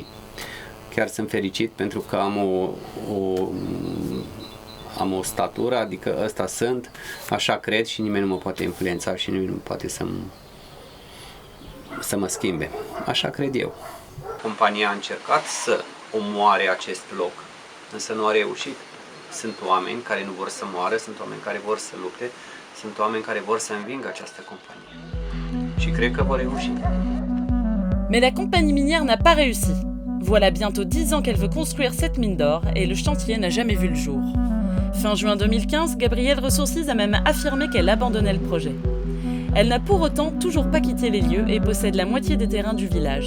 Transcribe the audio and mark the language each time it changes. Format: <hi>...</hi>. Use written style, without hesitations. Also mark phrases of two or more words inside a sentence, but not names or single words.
<ro>Chiar sunt fericit pentru că am o statură, adică ăsta sunt, așa cred și nimeni nu mă poate influența și nimeni nu poate să mă schimbe. Așa cred eu. Compania a încercat să omoare acest loc, însă nu a reușit. Sunt oameni care nu vor să moară, sunt oameni care vor să lupte, sunt oameni care vor să învingă această companie. Și cred că vor reuși.</ro> <fr>Mais la compagnie minière n'a pas réussi. Voilà bientôt 10 ans qu'elle veut construire cette mine d'or et le chantier n'a jamais vu le jour. Fin juin 2015, Gabriel Resources a même affirmé qu'elle abandonnait le projet. Elle n'a pour autant toujours pas quitté les lieux et possède la moitié des terrains du village.</fr>